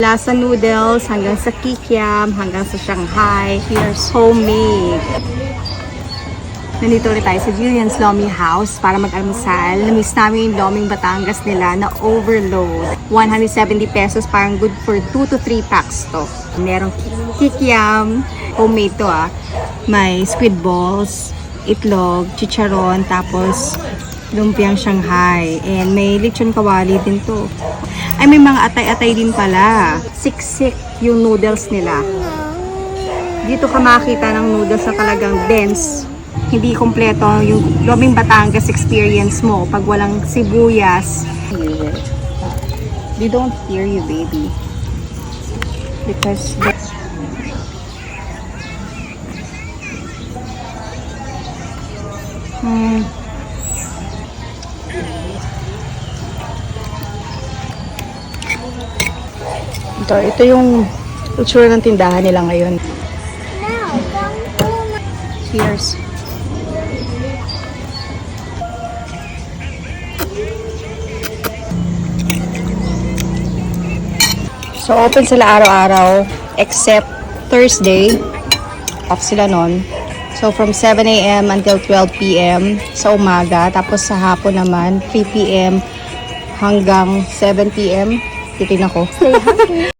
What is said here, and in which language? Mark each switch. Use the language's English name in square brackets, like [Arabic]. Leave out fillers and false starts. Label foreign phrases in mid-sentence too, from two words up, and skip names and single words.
[Filipino] Lasa noodles hanggang sa kikiam, hanggang sa Shanghai. [English] Here's homemade. [Filipino] Nandito ulit tayo sa Jillian's Lomi House para mag-almusal. Namiss namin yung Loming Batangas nila na overload. 170 pesos, parang [English] good for 2 to 3 packs [Filipino] to. Merong kikiam, homemade to May squid balls, itlog, chicharon, tapos lumpiang Shanghai. And may lechon kawali din to. Ay, may mga atay-atay din pala. Siksik yung noodles nila. Dito ka makita ng noodles na talagang dense. Hindi kompleto yung Loming Batangas experience mo pag walang sibuyas. [English] They don't hear you, baby. [Filipino] Because ito yung itsura ng tindahan nila ngayon. Cheers. So, open sila araw-araw [English] except Thursday. [Filipino] Off sila nun. [English] So, from 7 a.m. until 12 p.m. [Filipino] sa umaga. Tapos sa hapon naman, 3 p.m. hanggang 7 p.m. Titin ako.